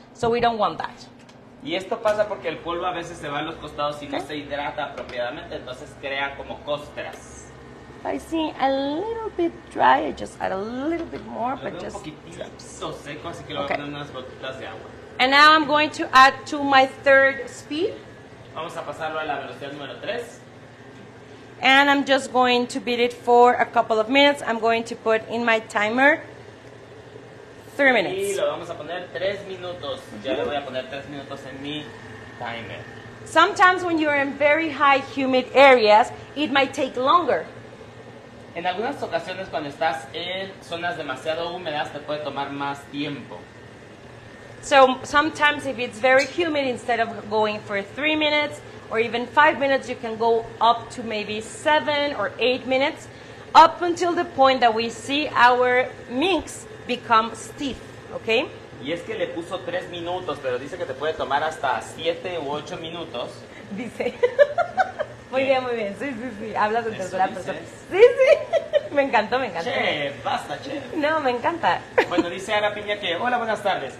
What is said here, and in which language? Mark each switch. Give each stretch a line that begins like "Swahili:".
English: So we don't want that.
Spanish: Y esto pasa porque el polvo a veces se va a los costados y no se hidrata apropiadamente, entonces crea como costras.
English: I see a little bit dry, I just add a little bit more, but just...
Spanish: un poquitito seco, así que le voy a poner unas gotitas de agua.
English: And now I'm going to add to my 3rd speed.
Spanish: Vamos a pasarlo a la velocidad número 3.
English: And I'm just going to beat it for a couple of minutes. I'm going to put in my timer 3 minutes.
Spanish: Y lo vamos a poner 3 minutos. Ya le voy a poner 3 minutos en mi timer.
English: Sometimes when you're in very high humid areas, it might take longer.
Spanish: En algunas ocasiones cuando estás en zonas demasiado húmedas te puede tomar más tiempo.
English: So sometimes if it's very humid, instead of going for 3 minutes or even 5 minutes, you can go up to maybe 7 or 8 minutes, up until the point that we see our mix become stiff, okay?
Spanish: Y es que le puso 3 minutos, pero dice que te puede tomar hasta 7 u 8 minutos. Dice. Muy bien, muy bien. Sí, sí, sí. Hablas en tercera persona. dices. Sí, sí. Me encantó, me encantó. Chef, basta, chef. No, me encanta. Bueno, dice Ana Piña que, hola, buenas tardes.